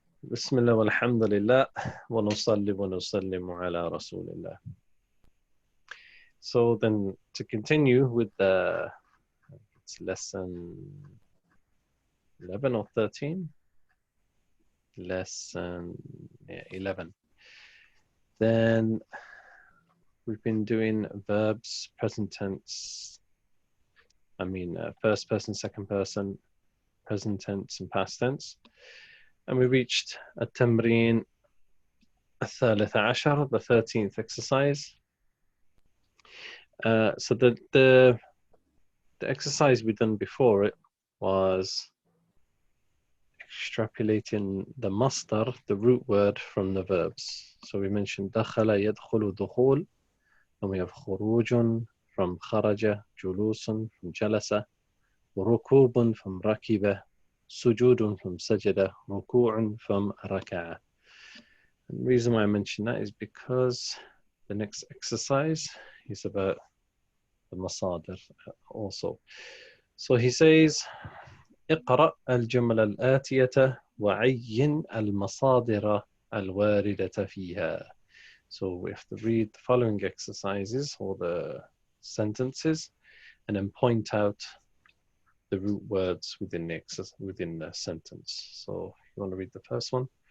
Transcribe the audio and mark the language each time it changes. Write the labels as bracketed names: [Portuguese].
[Arabic] بسم الله والحمد لله ونصلي ونسلم على رسول الله. [English] So then to continue with the lesson 11 or 13? Lesson 11. Then we've been doing verbs, present tense, first person, second person, present tense and past tense. And we reached [Arabic] التمرين الثالث عشر, [English] the 13th exercise. So the exercise we done before it was extrapolating the masdar, the root word, from the verbs. So we mentioned دخل يدخل دخول, and we have خروج from خرج, جلوس from جلس, ركوب from ركب, سجود from سجد, ركوع from ركع. And the reason why I mention that is because the next exercise is about the masadir also. So he says [Arabic] اقرأ الجمل الآتية وعين المصادر الواردة فيها. [English] So we have to read the following exercises or the sentences and then point out the root words within the sentence. So you want to read the first one?